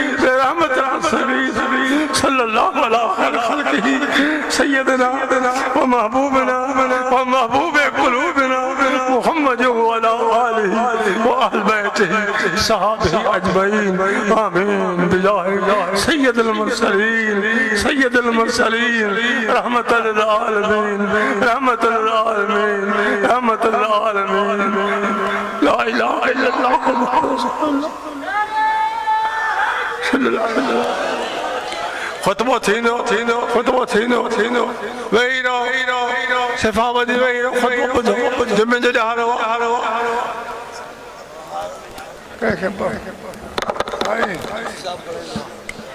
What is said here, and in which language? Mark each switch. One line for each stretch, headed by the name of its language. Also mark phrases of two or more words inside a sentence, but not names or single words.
Arabic: صلى الله على خلقه سيدنا ومحبوبنا ومحبوب قلوبنا محمد وعلى آله وأهل بيته صحابته أجمعين آمين بجاه سيد المرسلين رحمة للعالمين لا إله إلا الله محمد صلى الله عليه وسلم
Sindhi: खुतबो थींदो वेही रहो सिफ़ावदी वेही रहो खुतबो ॿुधो जुमे जो ॾियारो कंहिंखे